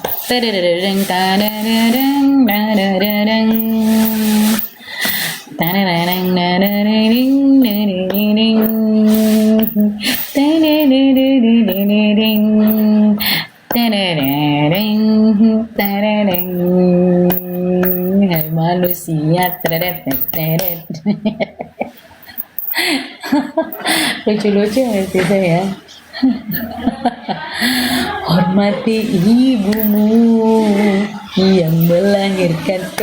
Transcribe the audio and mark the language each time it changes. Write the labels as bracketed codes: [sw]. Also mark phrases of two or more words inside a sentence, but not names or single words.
[id] Tadadadadeng tadadadeng tadadadeng tadadadeng tadadadeng tadadadeng tadadadeng tadadadeng. Hai manusia. Lucu-lucu sih saya. Hormati ibumu yang melahirkan.